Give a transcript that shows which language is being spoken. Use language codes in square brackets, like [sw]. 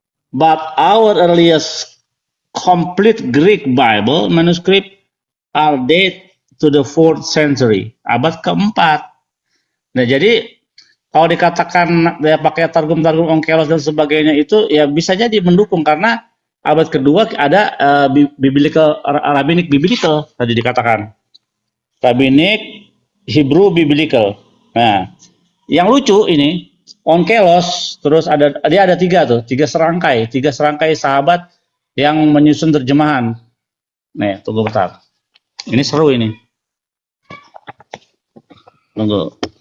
[en] But our earliest complete Greek Bible manuscript are date to the 4th century, [id] abad keempat. Nah, jadi kalau dikatakan ya pakai targum-targum Onkelos dan sebagainya itu ya bisa jadi mendukung karena abad kedua ada Rabbinic Biblical tadi dikatakan. [en] Rabbinic Hebrew Biblical. [id] Nah, yang lucu ini Onkelos terus dia ada tiga serangkai sahabat yang menyusun terjemahan. Nih, tunggu bentar. Ini seru ini. Tunggu.